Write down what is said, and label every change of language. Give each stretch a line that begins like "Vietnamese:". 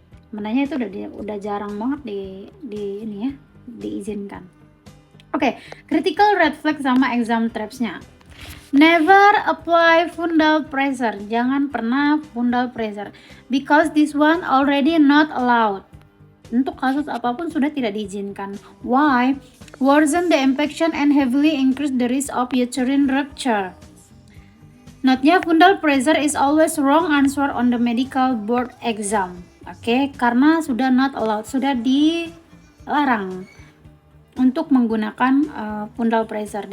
Indonesian: Menanya itu udah jarang banget di ini ya, diizinkan. Oke,
English: critical red flag sama exam traps-nya. Never apply fundal pressure.
Indonesian: Jangan pernah
English: fundal pressure because this one already not allowed.
Indonesian: Untuk kasus apapun sudah tidak diizinkan.
English: Why? Worsen the infection and heavily increase the risk of uterine rupture. Note-nya, fundal pressure is always wrong answer on the medical board exam.
Indonesian: Oke, karena sudah
English: not allowed,
Indonesian: sudah dilarang untuk menggunakan fundal pressure.